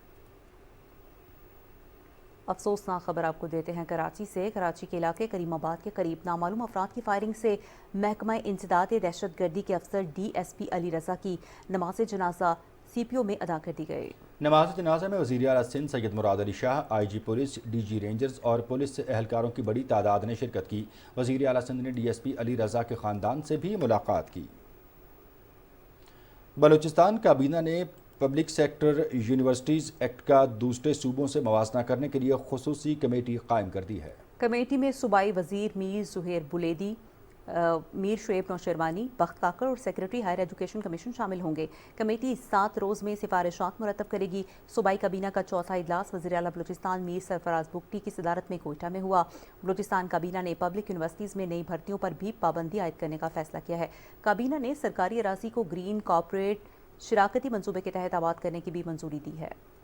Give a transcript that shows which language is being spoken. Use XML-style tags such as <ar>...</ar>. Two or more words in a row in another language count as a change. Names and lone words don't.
<ur>افسوسناک خبر آپ کو دیتے ہیں کراچی سے. کراچی کے علاقے کریم آباد کے قریب نامعلوم افراد کی فائرنگ سے محکمہ انسداد دہشت گردی کے افسر DSP علی رضا کی نماز جنازہ CPO میں ادا کر دی گئی. نماز جنازہ میں وزیر اعلیٰ سندھ سید مراد علی شاہ، IG پولیس, DG رینجرز اور پولیس اہلکاروں کی بڑی تعداد نے شرکت کی. وزیر اعلیٰ سندھ نے DSP علی رضا کے خاندان سے بھی ملاقات کی. بلوچستان کابینہ نے پبلک سیکٹر یونیورسٹیز ایکٹ کا دوسرے صوبوں سے موازنہ کرنے کے لیے خصوصی کمیٹی قائم کر دی ہے. کمیٹی میں صوبائی وزیر میر زہیر بلیدی، میر شعیب نوشیروانی, بخت کاکڑ اور سیکرٹری ہائر ایجوکیشن کمیشن شامل ہوں گے. کمیٹی 7 روز میں سفارشات مرتب کرے گی۔ صوبائی کابینہ کا چوتھا اجلاس وزیر اعلیٰ بلوچستان میر سرفراز بگٹی کی صدارت میں کوئٹہ میں ہوا. بلوچستان کابینہ نے</ur> <en>public universities</en> <ur>میں نئی بھرتیوں پر بھی پابندی عائد کرنے کا فیصلہ کیا ہے. کابینہ نے سرکاری اراضی کو</ur> <en>green corporate</en> <ur>شراکتی منصوبے کے تحت آباد کرنے کی بھی منظوری دی ہے.</ur>